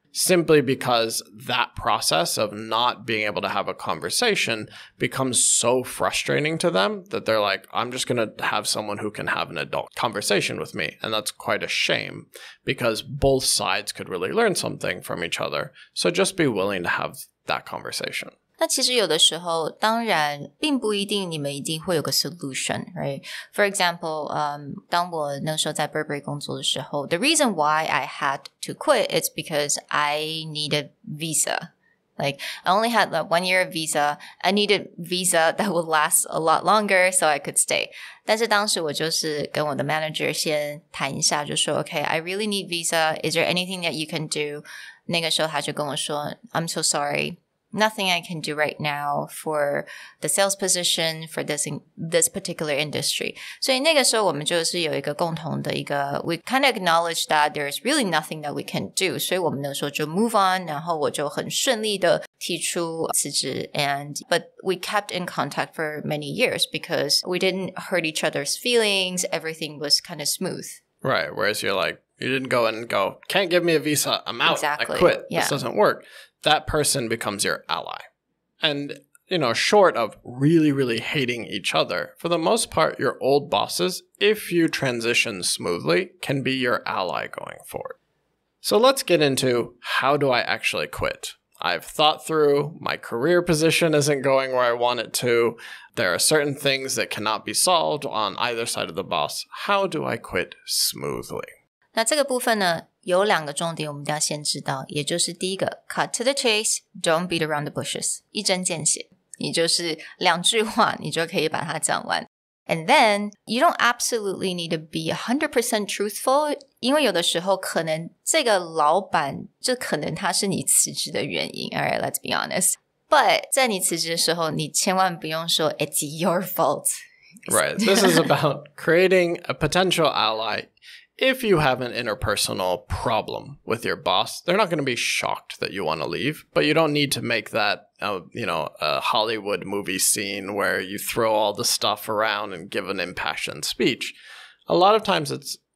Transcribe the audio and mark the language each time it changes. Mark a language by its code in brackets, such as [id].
[en] Simply because that process of not being able to have a conversation becomes so frustrating to them that they're like, I'm just going to have someone who can have an adult conversation with me. And that's quite a shame because both sides could really learn something from each other. So just be willing to have that conversation. [zh] 那其实有的时候当然并不一定你们一定会有个 solution, right? [en] For example, [zh] 当我那时候在 Burberry 工作的时候 [en] the reason why I had to quit is because I needed visa. Like, I only had 1 year of visa. I needed visa that would last a lot longer so I could stay. [zh] 但是当时我就是跟我的 manager 先谈一下，就说 [en] Okay, I really need visa. Is there anything that you can do? [zh] 那个时候他就跟我说 [en] I'm so sorry.Nothing I can do right now for the sales position for this particular industry. [zh] 所以那个时候我们就是有一个共同的一个 [en] we kind of acknowledge that there's really nothing that we can do. [zh] 所以我们那时候就 [en] move on, [zh] 然后我就很顺利的提出辞职 [en] but we kept in contact for many years because we didn't hurt each other's feelings. Everything was kind of smooth. Right. Whereas you're like, you didn't go in and go, can't give me a visa. I'm out. Exactly. I quit. Yeah. This doesn't work. That person becomes your ally. And, short of really, really hating each other, for the most part, your old bosses, if you transition smoothly, can be your ally going forward. So let's get into how do I actually quit? I've thought through, my career position isn't going where I want it to. There are certain things that cannot be solved on either side of the boss. How do I quit smoothly? [zh] 那这个部分呢有2个重点我们一定要先知道，也就是第一个 [en] cut to the chase, don't beat around the bushes, [zh] 一针见血，你就是2句话你就可以把它讲完。 [en] And then, you don't absolutely need to be 100% truthful, [zh] 因为有的时候可能这个老板就可能他是你辞职的原因。 [en] Alright, let's be honest. But [zh] 在你辞职的时候，你千万不用说 [en] it's your fault. Right. This is about creating a potential ally. If you have an interpersonal problem with your boss, they're not going to be shocked that you want to leave, but you don't need to make that, a Hollywood movie scene where you throw all the stuff around and give an impassioned speech. A lot of times it's